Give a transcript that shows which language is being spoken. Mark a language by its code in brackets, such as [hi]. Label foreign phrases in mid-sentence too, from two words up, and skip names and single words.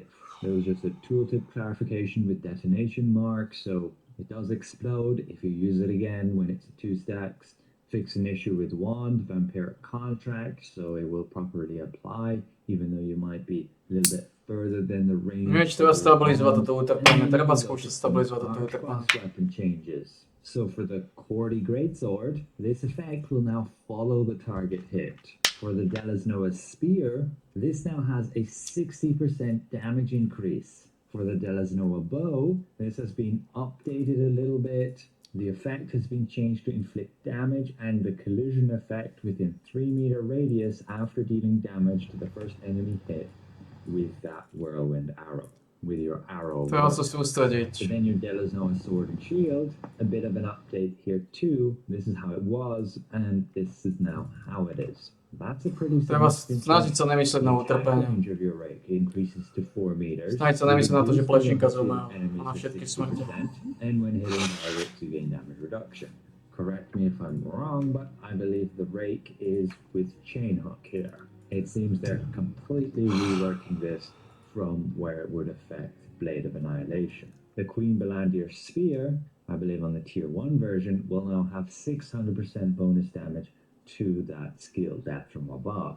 [en] There was just a tooltip clarification with detonation mark, so it does explode if you use it again when it's 2 stacks. Fix an issue with Wand, Vampiric Contract, so it will properly apply, even though you might be a little bit further than the range. [sk] Neviem, či treba stabilizovať toto utrpenie. Treba skúšať stabilizovať toto utrpenie. [en] Weapon changes. So for the Cordy Greatsword, this effect will now follow the target hit. For the Delasnoa Spear, this now has a 60% damage increase. For the Delasnoa Bow, this has been updated a little bit. The effect has been changed to inflict damage and the collision effect within 3-meter radius after dealing damage to the first enemy hit with that whirlwind arrow. With your arrow. [sk] Treba sa sústrediť. [en] So then your Delasnoa Sword and Shield, a bit of an update here too. This is how it was, and this is now how it is. That's a pretty [sk] Treba snažiť sa nemyslieť na utrpenie. [en] range of your rake increases to 4 meters. [sk] Snažiť sa nemyslieť na to, že plečinka zomrela na všetky smrti. [en] And when hitting targets, you gain damage reduction. Correct me if I'm wrong, but I believe the rake is with chain hook here. It seems they're completely reworking this from where it would affect Blade of Annihilation. The Queen Belandir Spear, I believe on the tier 1 version, will now have 600% bonus damage to that skill Death from Above.